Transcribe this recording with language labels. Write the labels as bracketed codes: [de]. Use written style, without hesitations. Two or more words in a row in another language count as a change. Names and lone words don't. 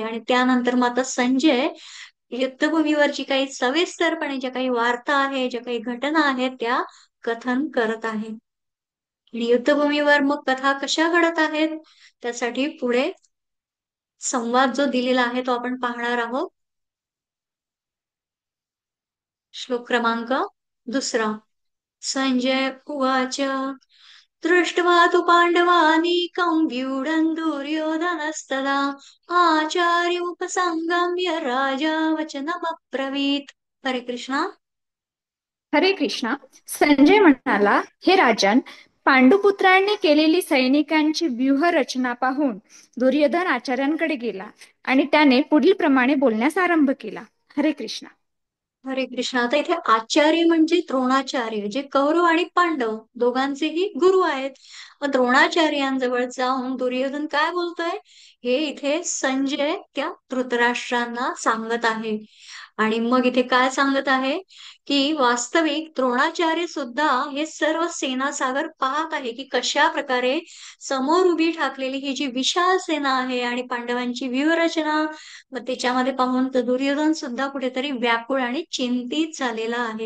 [mr] आणि त्यानंतर मग आता संजय युद्धभूमीवरची काही सविस्तरपणे ज्या काही वार्ता आहे, ज्या काही घटना आहेत, त्या कथन करत आहे. आणि युद्धभूमीवर मग कथा कशा घडत आहेत त्यासाठी पुढे संवाद जो दिलेला आहे तो आपण पाहणार आहोत. श्लोक क्रमांक 2. [sa] संजय उवाच दृष्ट्वा तु पाण्डवानीकं व्यूढं दुर्योधनस्तदा आचार्योपसंगम्य राजा वचनमब्रवीत्. हरे कृष्णा. हरे कृष्णा. [mr] संजय म्हणाला, हे राजन, पांडुपुत्रांनी केलेली सैनिकांची व्यूहरचना पाहून दुर्योधन आचार्यांकडे गेला आणि त्याने पुढील प्रमाणे बोलण्यास आरंभ केला. [sa] हरे कृष्णा. हरे कृष्णा. [mr] आता इथे आचार्य म्हणजे द्रोणाचार्य, जे कौरव आणि पांडव दोघांचेही गुरु आहेत. मग द्रोणाचार्यांजवळ जाऊन दुर्योधन काय बोलतोय, हे इथे संजय त्या धृतराष्ट्रांना सांगत आहे. आणि मग इथे काय सांगत आहे की वास्तविक द्रोणाचार्य सुद्धा हे सर्व सेनासागर पाहत आहे की कशा प्रकारे समोर उभी ठाकलेली ही जी विशाल सेना आहे आणि पांडवांची व्यूहरचना, मग त्याच्यामध्ये पाहून तर दुर्योधन सुद्धा कुठेतरी व्याकुळ आणि चिंतित झालेला आहे.